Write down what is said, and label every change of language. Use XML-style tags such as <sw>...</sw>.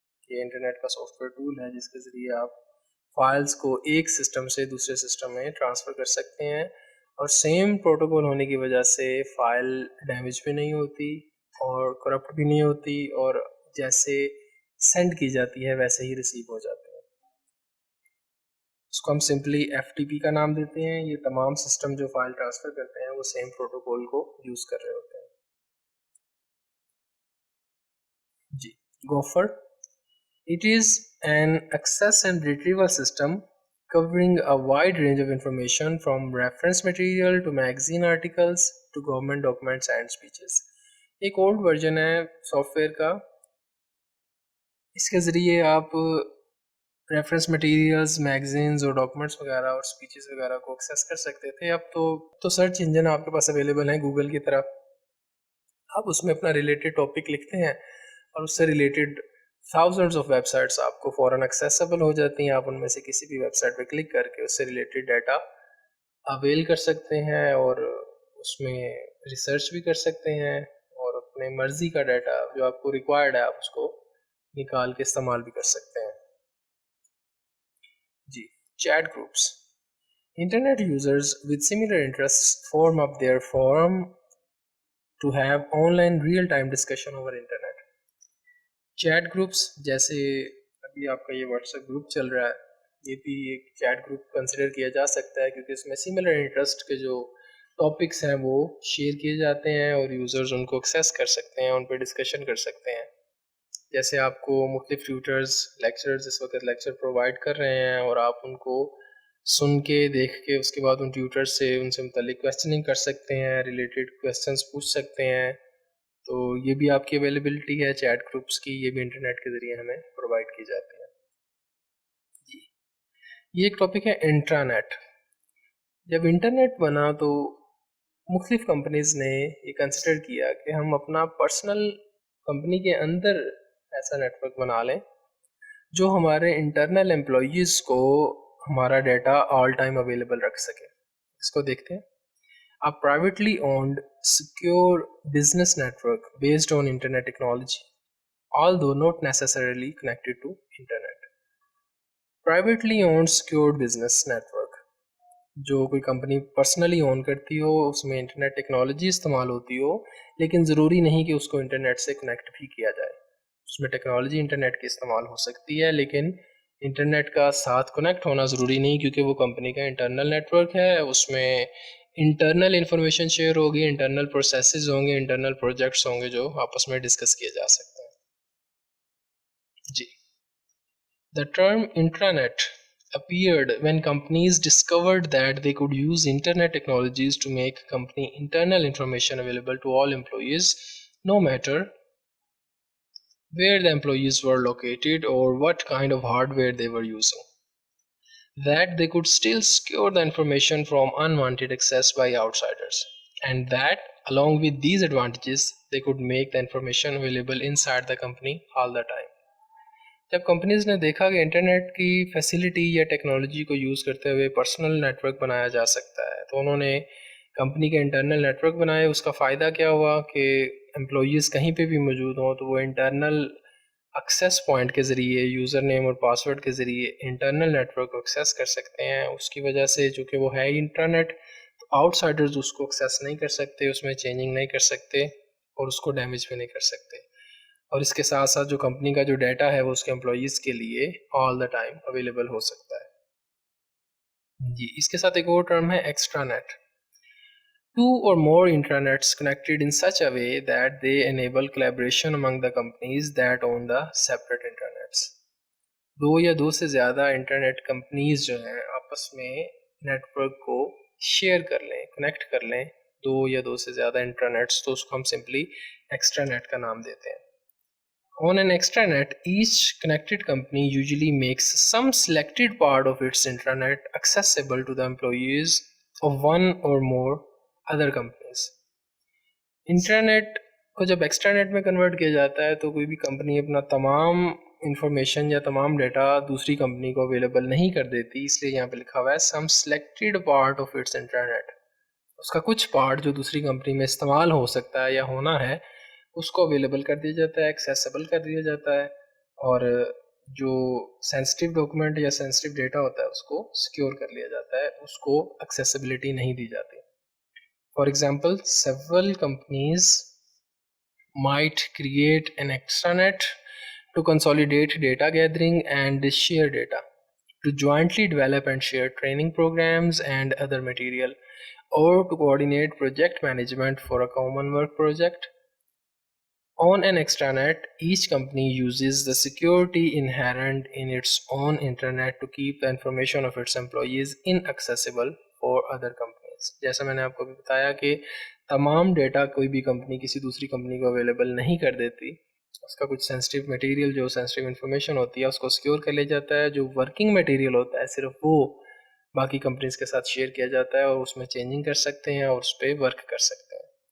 <ur>یہ انٹرنیٹ کا soft where tool ہے جس کے ذریعے آپ فائلز کو ایک سسٹم سے دوسرے سسٹم میں ٹرانسفر کر سکتے ہیں، اور سیم پروٹوکول ہونے کی وجہ سے فائل ڈیمیج بھی نہیں ہوتی اور کرپٹ بھی نہیں ہوتی، اور جیسے سینڈ کی جاتی ہے ویسے ہی ریسیو ہو جاتی ہے. اس کو ہم سمپلی ایف ٹی پی کا نام دیتے ہیں. یہ تمام سسٹم جو فائل ٹرانسفر کرتے ہیں وہ سیم پروٹوکول کو یوز کر رہے ہوتے ہیں. جی Gopher.</ur> <en>It is an access and retrieval system covering a wide range of information from reference material to magazine articles to government documents and speeches.</en> <ur>ایک اولڈ ورژن ہے سافٹ ویئر کا، اس کے ذریعے آپ ریفرنس مٹیریلز، میگزینز اور documents وغیرہ اور speeches وغیرہ کو ایکسیس کر سکتے تھے. اب تو سرچ انجن آپ کے پاس اویلیبل ہیں گوگل کی طرح. آپ اس میں اپنا ریلیٹڈ ٹاپک لکھتے ہیں اور اس سے related thousands of web sites آپ کو فوراً ایکسیسیبل ہو جاتی ہیں. آپ ان میں سے کسی بھی ویب سائٹ پہ کلک کر کے اس سے ریلیٹڈ ڈیٹا اویل کر سکتے ہیں اور اس میں ریسرچ بھی کر سکتے ہیں، اور اپنے مرضی کا ڈیٹا جو آپ کو ریکوائرڈ ہے آپ اس کو نکال کے استعمال بھی کر سکتے ہیں. جی chat groups.</ur> <en>Internet users with similar interests form up their forum to have online real-time discussion over internet.</en> <ur>Chat groups جیسے ابھی آپ کا یہ واٹس ایپ گروپ چل رہا ہے، یہ بھی ایک چیٹ گروپ کنسیڈر کیا جا سکتا ہے، کیونکہ اس میں سملر انٹرسٹ کے جو ٹاپکس ہیں وہ شیئر کیے جاتے ہیں اور یوزرز ان کو ایکسیس کر سکتے ہیں، ان پہ ڈسکشن کر سکتے ہیں. جیسے آپ کو مختلف ٹیوٹرز لیکچرز اس وقت لیکچر پرووائڈ کر رہے ہیں اور آپ ان کو سن کے دیکھ کے اس کے بعد ان ٹیوٹر سے ان سے متعلق کویسچننگ کر سکتے ہیں، ریلیٹڈ کویسچنس پوچھ سکتے ہیں. تو یہ بھی آپ کی اویلیبلٹی ہے چیٹ گروپس کی، یہ بھی انٹرنیٹ کے ذریعے ہمیں پرووائڈ کی جاتی ہے. جی یہ ایک ٹاپک ہے انٹرانیٹ. جب انٹرنیٹ بنا تو مختلف کمپنیز نے یہ کنسیڈر کیا کہ ہم اپنا پرسنل کمپنی کے اندر ایسا نیٹ ورک بنا لیں جو ہمارے انٹرنل امپلائیز کو ہمارا ڈیٹا آل ٹائم اویلیبل رکھ سکے. اس کو دیکھتے ہیں.</ur> <en>A privately owned secure business network based on internet technology, although not necessarily connected to internet. Privately owned secured business network</en> <ur>جو کوئی کمپنی پرسنلی اون کرتی ہو، اس میں انٹرنیٹ ٹیکنالوجی استعمال ہوتی ہو، لیکن ضروری نہیں کہ اس کو انٹرنیٹ سے کنیکٹ بھی کیا جائے. اس میں ٹیکنالوجی انٹرنیٹ کی استعمال ہو سکتی ہے لیکن انٹرنیٹ کا ساتھ کنیکٹ ہونا ضروری نہیں، کیونکہ وہ کمپنی کا انٹرنل نیٹ ورک ہے. اس میں انٹرنل انفارمیشن شیئر ہوگی، انٹرنل پروسیسز ہوں گے، انٹرنل پروجیکٹس ہوں گے جو آپس میں ڈسکس کیے جا سکتے ہیں.</ur> <en>جی The term intranet appeared when companies discovered that they could use internet technologies to make company internal information available to all employees, no matter where the employees were located or what kind of hardware they were using. That they could still secure the information from unwanted access by outsiders, and that along with these advantages they could make the information available inside the company all the time.</en> <ur>جب companies نے دیکھا کہ internet کی facility یا technology کو use کرتے ہوئے personal net work بنایا جا سکتا ہے، تو انہوں نے کمپنی کے انٹرنل نیٹ ورک بنائے. اس کا فائدہ کیا ہوا کہ امپلائیز کہیں پہ بھی موجود ہوں تو وہ انٹرنل ایکسیس پوائنٹ کے ذریعے، یوزر نیم اور پاسورڈ کے ذریعے انٹرنل نیٹ ورک کو ایکسیس کر سکتے ہیں. اس کی وجہ سے چونکہ وہ ہے انٹرنیٹ، تو آؤٹ سائڈرز اس کو ایکسیس نہیں کر سکتے، اس میں چینجنگ نہیں کر سکتے اور اس کو ڈیمیج بھی نہیں کر سکتے. اور اس کے ساتھ ساتھ جو کمپنی کا جو ڈیٹا ہے وہ اس کے امپلائیز کے لیے آل دا ٹائم اویلیبل ہو سکتا ہے. جی اس کے ساتھ ایک اور ٹرم ہے extra net.</ur> <en>Two or more intranets connected in such a way that they enable collaboration among the companies that own the separate intranets.</en> <ur>دو یا دو سے زیادہ انٹرنیٹ کمپنیز جو ہیں آپس میں نیٹ ورک کو شیئر کر لیں، کنیکٹ کر لیں، دو یا دو سے زیادہ انٹرنیٹس، تو اس کو ہم سمپلی ایکسٹرا نیٹ کا نام دیتے ہیں.</ur> <en>On an extranet, each connected company usually makes some selected part of its intranet accessible to the employees of one or more other companies.</en> <ur>Internet کو جب ایکسٹرانیٹ میں کنورٹ کیا جاتا ہے تو کوئی بھی کمپنی اپنا تمام انفارمیشن یا تمام ڈیٹا دوسری کمپنی کو اویلیبل نہیں کر دیتی، اس لیے یہاں پہ لکھا ہوا ہے</ur> <en>some selected part of its internet,</en> <ur>اس کا کچھ پارٹ جو دوسری کمپنی میں استعمال ہو سکتا ہے یا ہونا ہے اس کو اویلیبل کر دیا جاتا ہے، ایکسیسیبل کر دیا جاتا ہے، اور جو سینسٹیو ڈاکومنٹ یا سینسٹیو ڈیٹا ہوتا ہے اس کو سیکیور کر لیا جاتا ہے، اس کو ایکسیسیبلٹی نہیں دی جاتی.</ur> <en>For example several companies might create an extranet to consolidate data gathering and share data, to jointly develop and share training programs and other material, or to coordinate project management for a common work project. On an extranet, each company uses the security inherent in its own internet to keep the information of its employees inaccessible for other companies.</en> <ur>جیسا میں نے آپ کو بھی بتایا کہ تمام data کوئی بھی کمپنی کسی دوسری کمپنی کو اویلیبل نہیں کر دیتی، اس کا کچھ سینسٹیو مٹیریل جو سینسٹیو انفارمیشن ہوتی ہے اس کو سیکیور کر لیا جاتا ہے، جو ورکنگ مٹیریل ہوتا ہے صرف وہ باقی کمپنیز کے ساتھ شیئر کیا جاتا ہے اور اس میں چینجنگ کر سکتے ہیں اور اس پہ ورک کر سکتے ہیں.</ur>